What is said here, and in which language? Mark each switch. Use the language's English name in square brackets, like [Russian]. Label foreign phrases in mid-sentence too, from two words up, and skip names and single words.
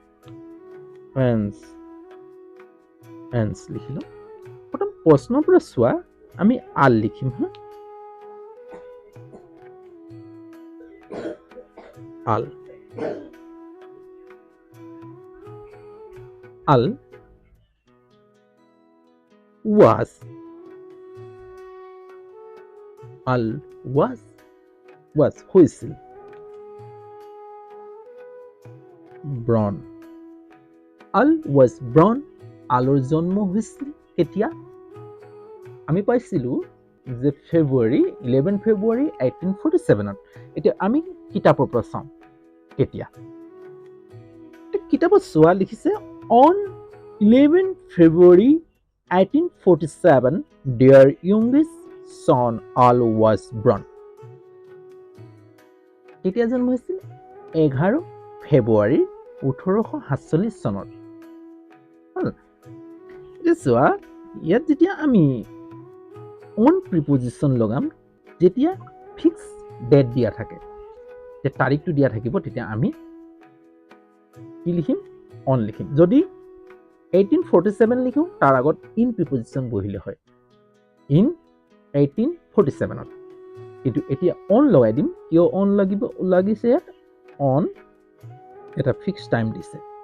[Assamese] ফ্ৰেন্স লিখিলো প্ৰথম প্ৰশ্নৰ পৰা চোৱা আমি আল লিখিম হা আল [English] was হৈছিল born Al was born [Assamese] আলৰ জন্ম হৈছিল কেতিয়া আমি পাইছিলো যে ফেব্ৰুৱাৰী 11 ফেব্ৰুৱাৰী 1847 এতিয়া আমি কিতাপৰ পৰা চাওঁ কেতিয়া কিতাপত চোৱা লিখিছে [English] on 11 February 1847 their youngest son Al was born [Assamese] কেতিয়া জন্ম হৈছিল 11 ফেব্ৰুৱাৰী 1847 চনত চোৱা ইয়াত যেতিয়া আমি [English] on preposition [Assamese] লগাম যেতিয়া [English] fix date [Assamese] দিয়া থাকে যে তাৰিখটো দিয়া থাকিব তেতিয়া আমি কি লিখিম অন লিখিম যদি 1847 লিখো তাৰ আগত [English] in preposition [Assamese] বহিলে হয় ইন 1847 কিন্তু এতিয়া অন লগাই দিম কিয় অন লাগিছে ইয়াত অন এটা [English] fix time [Assamese] দিছে